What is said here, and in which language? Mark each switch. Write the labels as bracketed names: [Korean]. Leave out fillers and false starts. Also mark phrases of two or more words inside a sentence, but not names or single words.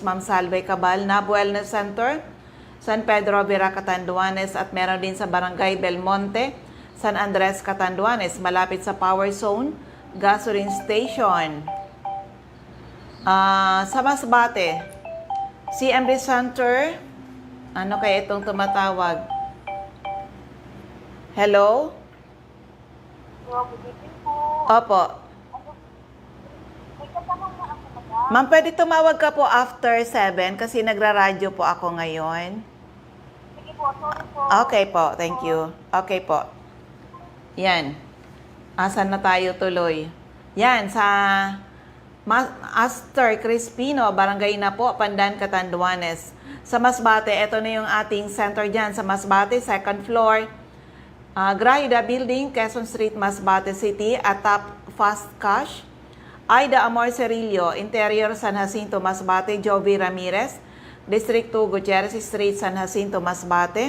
[Filipino] Ma'am Salve Cabal, Nab Wellness Center. San Pedro, Vera Catanduanes. At meron din sa Barangay Belmonte, San Andres, Catanduanes. Malapit sa Power Zone, Gasoline Station. Sa Masbate, CMD Center. Ano kaya itong tumatawag? Hello? Opo. Ma'am, pwede tumawag ka po after 7 kasi nagra-radyo po ako ngayon. Sige po, sorry po. Okay po, [English] thank you. [Filipino] Okay po. Yan. Asan na tayo tuloy? Yan, sa Aster Crispino, Barangay na po, Pandan, Catanduanes. Sa Masbate, ito na yung ating center dyan. Sa Masbate, second floor, Graida Building, Quezon Street, Masbate City, atap Fast Cash. Aida Amor Cerillo, Interior, San Jacinto, Masbate, Jovi Ramirez, District 2, Gutierrez Street, San Jacinto, Masbate.